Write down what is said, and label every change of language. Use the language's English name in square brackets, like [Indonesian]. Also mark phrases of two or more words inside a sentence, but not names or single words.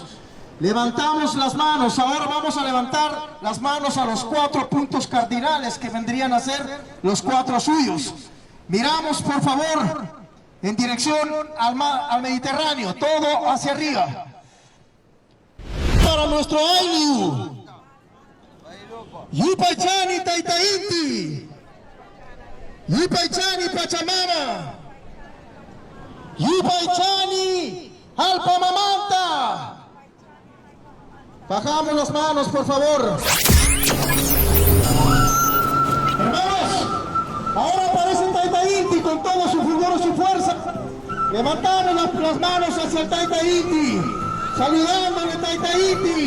[Spanish] Levantamos las manos, ahora vamos a levantar las manos a los 4 puntos cardinales que vendrían a ser los 4 suyos. Miramos, por favor, en dirección al Mediterráneo, todo hacia arriba. Para nuestro [Quechua] Ainu, Yupaychani Taita Inti, Yupaychani Pachamama, Yupaychani Alpa Mamanta. [Spanish] Bajamos las manos, por favor. Hermanos, ahora aparece Taita Inti con todo su fulgor y su fuerza. Levantamos las manos hacia el Taita Inti, saludándole Taita Inti.